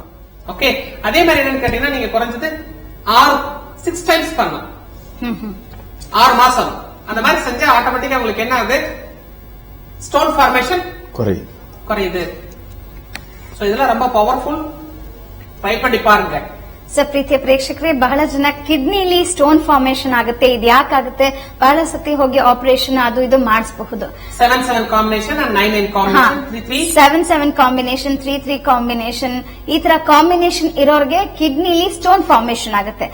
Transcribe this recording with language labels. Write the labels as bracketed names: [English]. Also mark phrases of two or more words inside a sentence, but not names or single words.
[Tamil] ஓகே, அதே மாதிரி என்னன்னு கேட்டீங்கன்னா நீங்க குறைஞ்சது 6 டைம்ஸ் பண்ணணும், 6 மாசம் அந்த மாதிரி செஞ்சா ஆட்டோமேட்டிக்கா உங்களுக்கு என்ன ஆகுது, [English] stone formation [Tamil] குறையுது. இதெல்லாம் ரொம்ப பவர்ஃபுல், ட்ரை பண்ணி பாருங்க. [Kannada] ಸರ್, ಪ್ರೀತಿಯ ಪ್ರೇಕ್ಷಕರೇ, ಬಹಳ ಜನ ಕಿಡ್ನಿಲಿ [English] stone formation [Kannada] ಆಗುತ್ತೆ. ಇದು ಯಾಕಾಗುತ್ತೆ? ಬಹಳ ಸತಿ ಹೋಗಿ ಆಪರೇಷನ್ ಅದು ಇದು ಮಾಡಿಸಬಹುದು. 7-7 ಕಾಂಬಿನೇಷನ್, 9-9 ಕಾಂಬಿನೇಷನ್, 7-7 ಕಾಂಬಿನೇಷನ್, 3-3 ಕಾಂಬಿನೇಷನ್, ಈ ತರ ಕಾಂಬಿನೇಷನ್ ಇರೋರಿಗೆ ಕಿಡ್ನಿಲಿ [English] stone formation [Kannada] ಆಗುತ್ತೆ.